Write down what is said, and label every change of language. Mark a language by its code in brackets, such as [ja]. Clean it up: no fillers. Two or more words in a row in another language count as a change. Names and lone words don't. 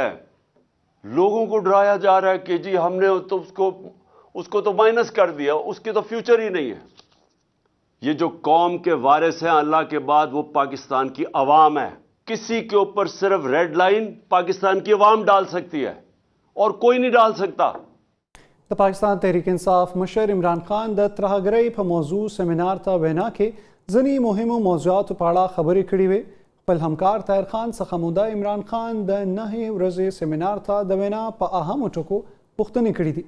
[ur] لوگوں کو ڈرایا جا رہا ہے کہ جی ہم نے تو اس کو تو مائنس کر دیا، اس کی تو فیوچر ہی نہیں ہے. یہ جو قوم کے وارث ہیں اللہ کے بعد وہ پاکستان کی عوام ہے. کسی کے اوپر صرف [en] red line [ur] پاکستان کی عوام ڈال سکتی ہے اور کوئی نہیں ڈال سکتا. [ps] د پاکستان تحریک انصاف مشر عمران خان د ترهګرۍ په موضوع سیمینار ته وینا کې ځینې مهمو موضوعاتو په اړه خبرې کړې وې. خپل همکار طاهر خان څخه موده عمران خان د 9 ورځې سیمینار ته د وینا په اهمو ټکو پوښتنې کړې دي.